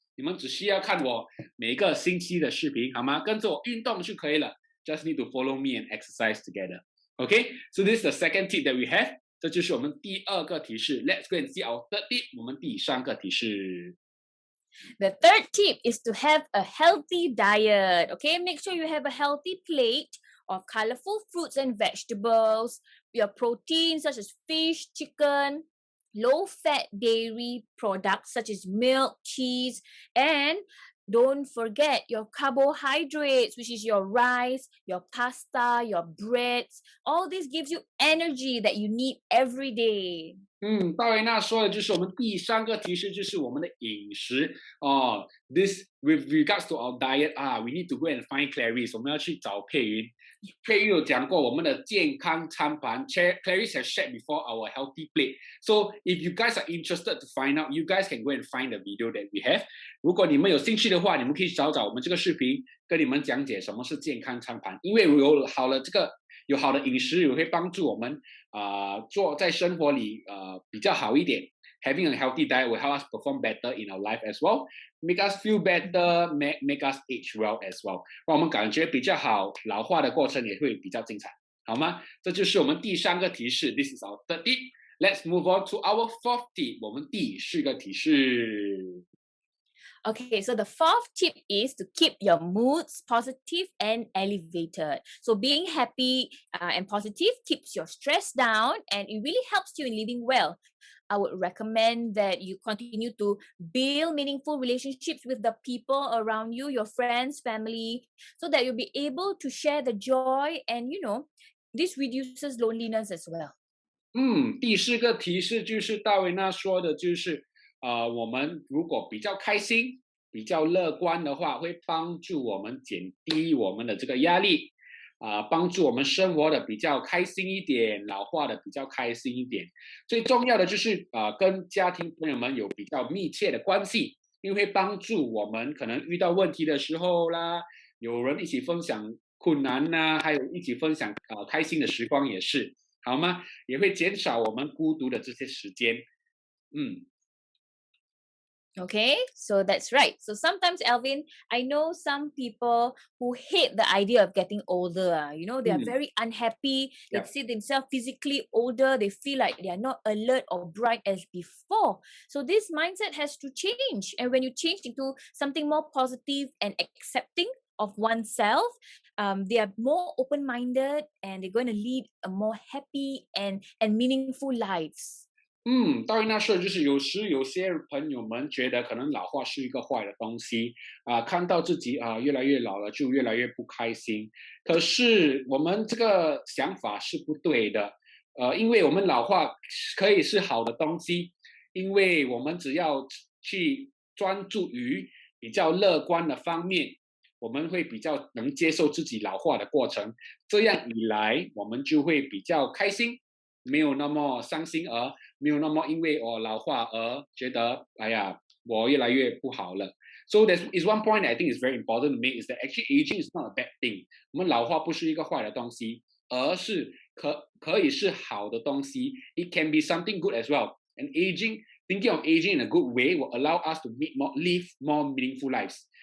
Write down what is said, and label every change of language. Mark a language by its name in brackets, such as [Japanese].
[Chinese] 你们只需要看我每个星期的视频，好吗？跟着我运动就可以了。 [English] Just need to follow me and exercise together. Okay, so this is the second tip that we have. [Chinese] 这就是我们第二个提示。 [English] Let's go and see our third tip. [Chinese] 我们第三个提示。 [English] The third tip is to have a healthy diet. Okay, make sure you have a healthy plate of colorful fruits and vegetables, your proteins such as fish, chicken, low-fat dairy products such as milk, cheese, and don't forget your carbohydrates, which is your rice, your pasta, your breads. All this gives you energy that you need every day. [Chinese] 大维娜说的就是我们第三个提示，就是我们的饮食哦。 [English] This with regards to our diet we need to go and find Clarice， [Chinese] 我们要去找佩云。佩云有讲过我们的健康餐盘 ， [English] Clarice has shared before our healthy plate. So if you guys are interested to find out, you guys can go and find the video that we have. [Chinese] 如果你们有兴趣的话，你们可以找我们这个视频，跟你们讲解什么是健康餐盘。因为有好的饮食，也会帮助我们做在生活里比较好一点。 [English] Having a healthy diet will help us perform better in our life as well, make us feel better, make us age well as well. [Chinese] 让我们感觉比较好，老化的过程也会比较精彩，好吗？这就是我们第三个提示。 [English] This is our third tip. Let's move on to our fourth tip. [Chinese] 我们第四个提示。 [English] Okay, so the fourth tip is to keep your moods positive and elevated. So being happy and positive keeps your stress down and it really helps you in living well. I would recommend that you continue to build meaningful relationships with the people around you, your friends, family, so that you'll be able to share the joy and, this reduces loneliness as well. [Chinese] 第四个提示就是大维娜说的，就是我们如果比较开心、比较乐观的话，会帮助我们减低我们的这个压力，帮助我们生活的比较开心一点，老化的比较开心一点。最重要的就是跟家庭朋友们有比较密切的关系，因为会帮助我们可能遇到问题的时候啦，有人一起分享困难呐，还有一起分享开心的时光也是，好吗？也会减少我们孤独的这些时间。 [English] Okay, so that's right. So sometimes, Alvin, I know some people who hate the idea of getting older. They are very unhappy. They see themselves physically older. They feel like they are not alert or bright as before. So this mindset has to change. And when you change into something more positive and accepting of oneself, they are more open-minded and they're going to lead a more happy and meaningful lives. [Chinese] 大卫那说的就是有时有些朋友们觉得可能老化是一个坏的东西看到自己越来越老了就越来越不开心。可是我们这个想法是不对的，因为我们老化可以是好的东西，因为我们只要去专注于比较乐观的方面，我们会比较能接受自己老化的过程，这样一来我们就会比较开心，没有那么伤心，而没有那么因为我老化而觉得哎呀我越来越不好了。 [English] So there is one point I think is very important to make is that actually aging is not a bad thing. [Chinese] 我们老化不是一个坏的东西，而是可以是好的东西。 [English] It can be something good as well. And thinking of aging in a good way will allow us to live more meaningful lives.